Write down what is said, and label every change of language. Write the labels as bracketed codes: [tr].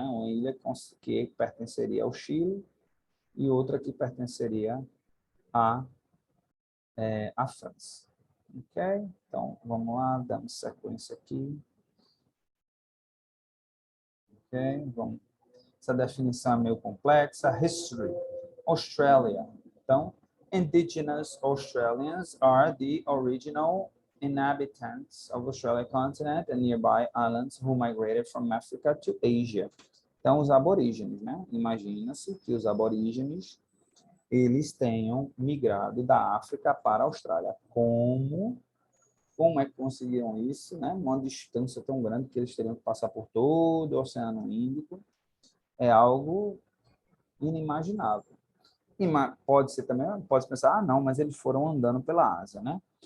[pt] Uma ilha que pertenceria ao Chile e outra que pertenceria à França. Ok? Então, vamos lá, damos sequência aqui. Ok? Vamos. Essa definição é meio complexa. [en] History. Australia. [pt] Então, [en] indigenous Australians are the original inhabitants of Australia continent and nearby islands who migrated from Africa to Asia. [pt] Então, os aborígenes, né? Imagina-se que os aborígenes eles tenham migrado da África para a Austrália. Como é que conseguiram isso, né? Uma distância tão grande que eles teriam que passar por todo o Oceano Índico. É algo inimaginável. E pode ser também, pode pensar, não, mas eles foram andando pela Ásia, né?